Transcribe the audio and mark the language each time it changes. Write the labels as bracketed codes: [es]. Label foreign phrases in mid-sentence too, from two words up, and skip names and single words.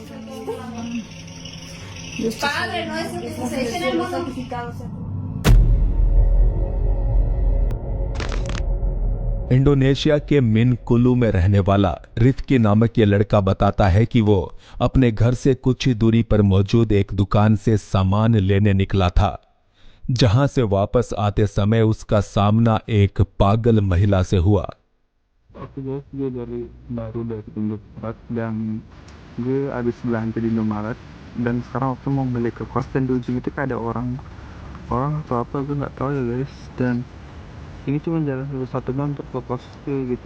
[hi] इंडोनेशिया के मिनकुलू में रहने वाला रिफ्की नामक ये लड़का बताता है कि वो अपने घर से कुछ ही दूरी पर मौजूद एक दुकान से सामान लेने निकला था, जहां से वापस आते समय उसका सामना एक पागल महिला से हुआ। [id] Gue dari baru dari Indomaret dan gue habis belanja di Indomaret dan sekarang waktu mau beli ke kos dan di ujung itu kayak ada orang atau apa gue nggak tahu ya guys, dan ini cuma jalan satu doang untuk ke kos gitu.